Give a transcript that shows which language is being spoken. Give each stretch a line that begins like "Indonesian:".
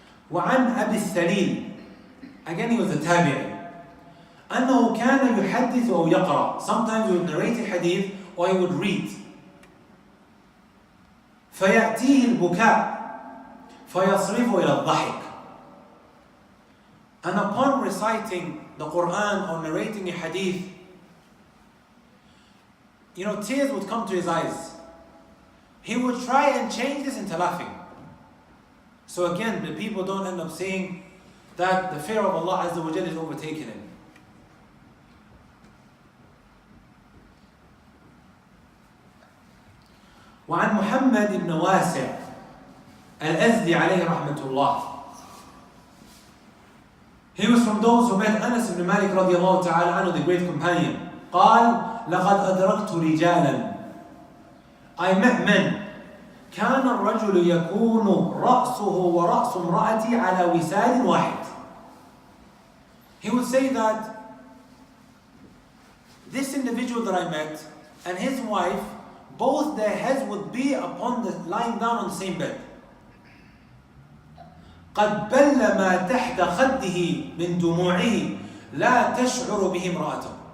Arabic: وعن أبي السليل,
English: again he was a tabi'i,
Arabic: أنه كان يحدث أو يقرأ.
English: Sometimes he would narrate a hadith or he would read.
Arabic: فيأتيه البكاء فيصرفه إلى الضحك.
English: And upon reciting the Quran or narrating a hadith, tears would come to his eyes. He would try and change this into laughing. So again, the people don't end up saying that the fear of Allah Azza wa Jalla is overtaken him.
Arabic: وعن محمد بن واسع الأزدي عليه رحمة الله.
English: He was from those who met Anas ibn Malik
Arabic: رضي الله تعالى عنه,
English: the great companion.
Arabic: قال لقد أدركت رجالا,
English: I met men,
Arabic: كان الرجل يكون رأسه ورأس امرأتي على وساد واحد.
English: He would say that this individual that I met and his wife, both their heads would be lying down on the same bed.
Arabic: قد بل ما تحت خده من دموعه لا تشعر به امرأته.